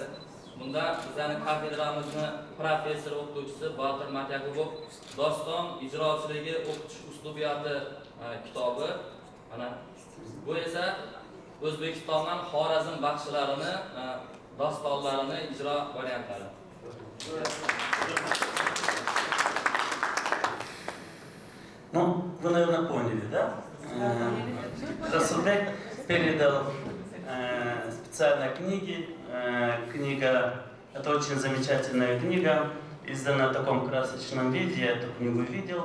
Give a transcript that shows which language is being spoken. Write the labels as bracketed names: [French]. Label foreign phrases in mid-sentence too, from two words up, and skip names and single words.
[Uzbek] Bunda bizning kafedramizni professor o'qituvchisi Botir Matyakubov doston ijrochiligi o'qitish uslubiyati kitobi. Mana bu esa O'zbekistondan Xorazm baxshilarini dostonlarini ijro variantlari. [Russian] Ну, вы, наверное, поняли, да? Расулбек передал специально книги. Книга, это очень замечательная книга, издана в таком красочном виде, я эту книгу видел.